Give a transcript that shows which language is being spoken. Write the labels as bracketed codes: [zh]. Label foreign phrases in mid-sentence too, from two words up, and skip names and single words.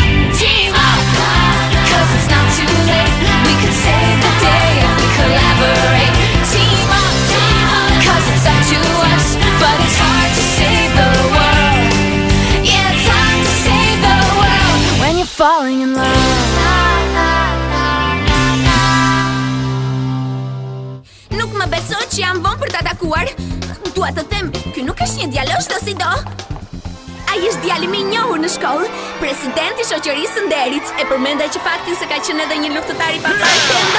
[en] Team up, 'cause it's not too late. We could save the day if we collaborate. Team up, 'cause it's up to us, but it's hard to save the world. Yeah, it's hard to save the world when you're falling in love. [sq] Nuk më besoj që jam vonë për të atakuar. Dua të them, ky nuk është një djalosh do si do. Ai është djali më i njohur në shkollë, presidenti i shoqërisë së nderit. E përmenda që faktin se ka qenë edhe një luftëtar i pavarur.